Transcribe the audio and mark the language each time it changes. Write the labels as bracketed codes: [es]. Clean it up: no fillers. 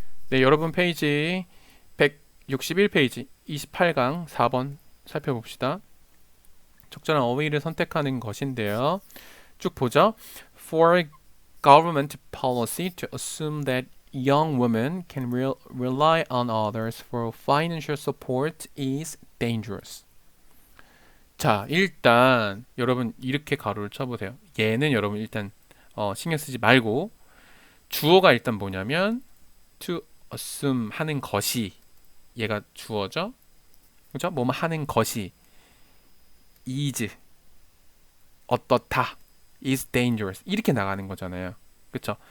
[ko] 네, 여러분 페이지 161페이지 28강 4번 살펴봅시다. 적절한 어휘를 선택하는 것인데요. 쭉 보죠. [en] For government policy to assume that young women can rely on others for financial support is dangerous. [ko] 자, 일단 여러분 이렇게 가로를 쳐보세요. 얘는 여러분 일단 신경 쓰지 말고 주어가 일단 뭐냐면 to assume 하는 것이 얘가 주어죠. 그죠? 뭐뭐 하는 것이 is 어떻다 is dangerous 이렇게 나가는 거잖아요. 그쵸?